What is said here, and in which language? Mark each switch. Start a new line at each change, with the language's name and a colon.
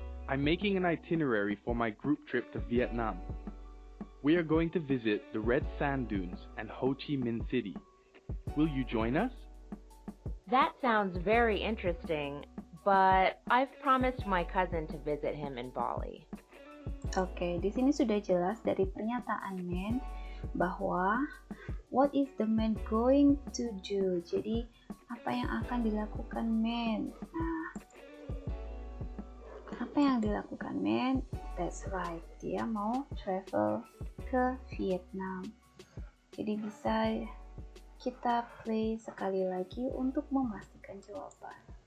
English: I'm making an itinerary for my group trip to Vietnam. We are going to visit the Red Sand Dunes and Ho Chi Minh City. Will you join us? That sounds very interesting, but I've promised my cousin to visit him in Bali.
Indonesian: Oke, di sini sudah jelas dari pernyataan man bahwa
English: what is the man going to do?
Indonesian: Jadi apa yang akan dilakukan man? Nah, apa yang dilakukan man?
English: That's right,
Indonesian: dia mau travel ke Vietnam. Jadi bisa kita play sekali lagi untuk memastikan jawaban.